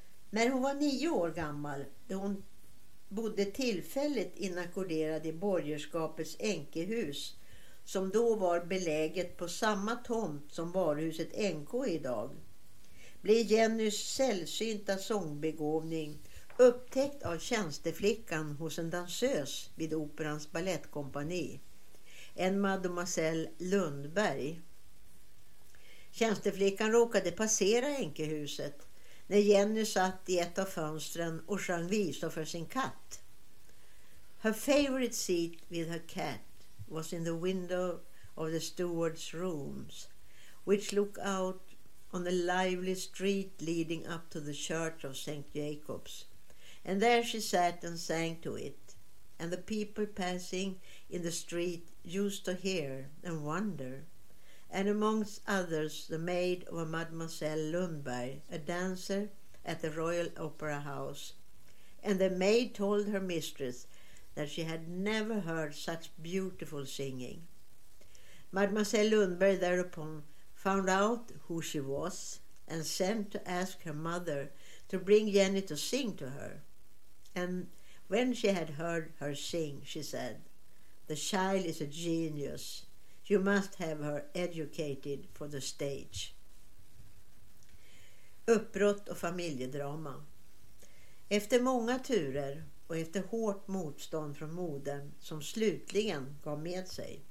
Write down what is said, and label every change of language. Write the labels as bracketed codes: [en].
[sv] När hon var 9 år gammal, då hon bodde tillfälligt inakkorderad i borgerskapets änkehus, som då var beläget på samma tomt som varuhuset NK idag, blev Jennys sällsynta sångbegåvning upptäckt av tjänsteflickan hos en dansös vid Operans ballettkompani, en mademoiselle Lundberg. Tjänsteflickan råkade passera änkehuset när Jenny satt i ett av fönstren och sjöng visor för sin katt. [en] Her favorite seat with her cat was in the window of the steward's rooms, which look out on a lively street leading up to the church of St. Jacob's. And there she sat and sang to it, and the people passing in the street used to hear and wonder. And amongst others, the maid of Mademoiselle Lundberg, a dancer at the Royal Opera House. And the maid told her mistress that she had never heard such beautiful singing. Mademoiselle Lundberg thereupon found out who she was and sent to ask her mother to bring Jenny to sing to her. And when she had heard her sing, she said, "The child is a genius. You must have her educated for the stage." [sv] Uppbrott och familjedrama. Efter många turer och efter hårt motstånd från modern som slutligen gav med sig.